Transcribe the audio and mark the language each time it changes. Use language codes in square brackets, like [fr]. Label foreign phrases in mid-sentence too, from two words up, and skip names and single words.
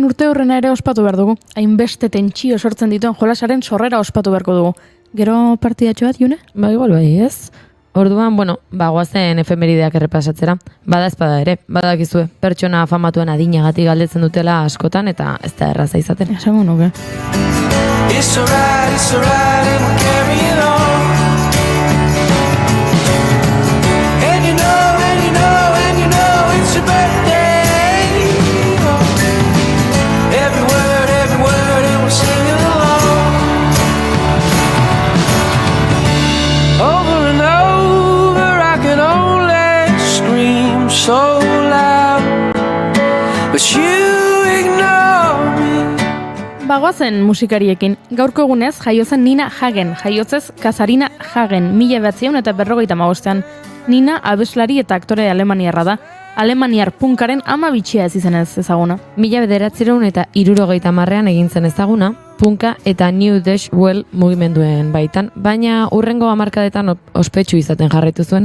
[eu] urteurrena ere ospatu behar dugu. Hainbeste tentsio sortzen dituen jolasaren sorrera ospatu beharko dugu. Gero partidatxo bat, June? Ba, igual bai, ez? Orduan, goazen efemerideak errepasatzera. Bada ezpada ere, badakizue, pertsona famatuen adinagatik galdetzen dutela askotan eta ez da erraza izaten. Esango nuke. [en] It's alright, and we'll carry it on. And you know, it's your birthday. Every word, and we're singing along. Over and over, I can only scream so loud, but you ignore me. [eu] Bagoazen musikariekin, gaurko egunez jaiozen Nina Hagen, jaiotzez Kazarina Hagen, 1955. Nina abeslari eta aktore alemaniarra da, alemaniar punkaren ama bitxia ez izenez ezaguna. 1970ean egin zen ezaguna, punka eta New Deutsche Welle mugimenduen baitan, baina urrengo hamarkadetan ospetsu izaten jarraitu zuen.